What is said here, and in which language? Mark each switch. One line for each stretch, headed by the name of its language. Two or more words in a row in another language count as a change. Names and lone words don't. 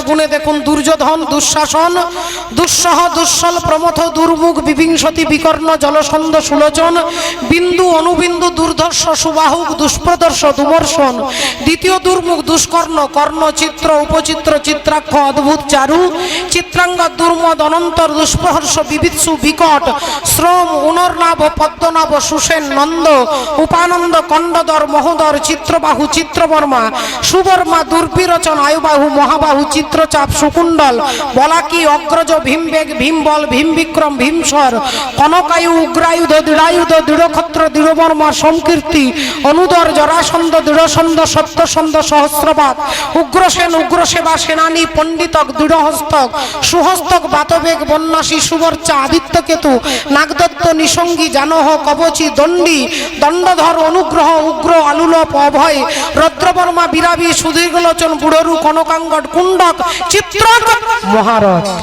Bangla: গুণে দেখুন দুর্যোধন, দুঃশাসন, দুঃসহ, দুঃসল, প্রমথ, দুর্মুখ, বিভিংসতি, বিকর্ণ, জলসন্ধ, সুলোচন, বিন্দু, অনুবিন্দু, দুর্ধর্ষ, সুবাহুক, দুষ্প্রদর্শ, দুমর্ষণ। দ্বিতীয় দুর্মুখ দুষ্কর্ণ, কর্ণ, চিত্র, উপচিত্র, চিত্রাক্ষ, অদ্ভুত, চারু, চিত্রাঙ্গ, দুর্মদ, অনন্তর, দুষ্প্রহর্ষ, বিবিৎসু, বিকট, শ্রম, উনর্নাভ, পদ্মনাভ, সুসেন, নন্দ, উপানন্দ, কণ্ডদর, মহোদর, চিত্রবাহু, চিত্রবর্মা, সুবর্মা, দুর্বিরোচন, আয়ুবাহু, মহাবাহু, চিত্রচাপ, সুকুণ্ডল, বলাকি, অগ্রজ, ভীমবেগ, ভীমবল, ভীমবিক্রম, ভীমস্বর, কনকায়ু, উগ্রায়ুধ, দৃঢ়ায়ুধ, দৃঢ়ক্ষত্র, দৃঢ়বর্মা, সমকীর্তি, অনুদর, জরাসন্ধ, দৃঢ়সন্ধ, সত্যসন্ধ, সহস্রপাত, উগ্রসেন, উগ্রসেবা, সেনানী, পণ্ডিতক, দৃঢ়হস্তক, সুহস্তক, বাতবেগ, বন্যাসী, সুবর্চা, আদিত্যকেতু, নাগদত্ত, নিসঙ্গী, জানহ, কবচী, দণ্ডী, দণ্ডধর, অনুগ্রহ, উগ্র, আলুলপ, অভয়, রদ্রবর্মা, বিরাবী, সুদীর্ঘলোচন, বুড়রু, কনকাঙ্গট, কুণ্ডক, চিত্রক, মহারথ।